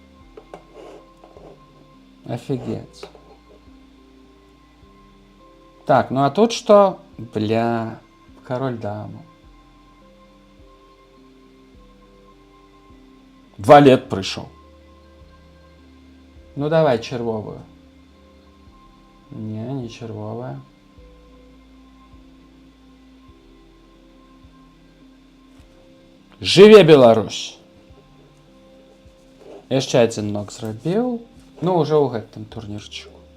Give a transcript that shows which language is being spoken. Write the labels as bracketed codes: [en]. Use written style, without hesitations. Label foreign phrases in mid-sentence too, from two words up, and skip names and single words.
[ru] Офигеть. Так, ну а тут что? Бля, король даму. Валет пришел. Ну давай червовую. Не червовая. [be] Живе Беларусь! Яшчэ один ног зрабіў. Ну, уже ў гэтым турнірчыку.